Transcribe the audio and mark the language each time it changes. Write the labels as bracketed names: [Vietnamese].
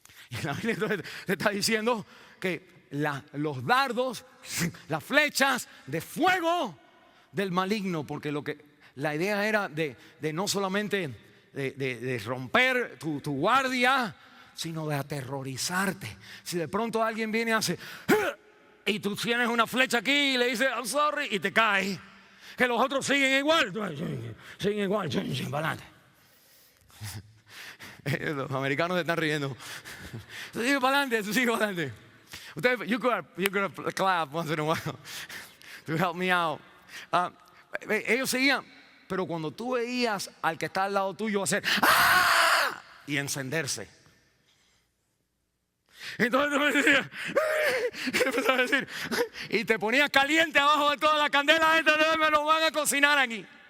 [Spanish] Y la Biblia entonces te está diciendo que los dardos, las flechas de fuego del maligno, porque la idea era de no solamente de romper tu guardia, sino de aterrorizarte. Si de pronto alguien viene y hace y tú tienes una flecha aquí y le dices [English] I'm sorry [Spanish] y te caes, que los otros siguen igual, para adelante. Los americanos se están riendo. Sigue para adelante. Ustedes, [English] you could clap once in a while to help me out. [Spanish] Ellos seguían, pero cuando tú veías al que está al lado tuyo hacer ¡ah! Y encenderse, entonces empezaba a decir, y te ponías caliente abajo de toda la candela, me lo van a cocinar aquí.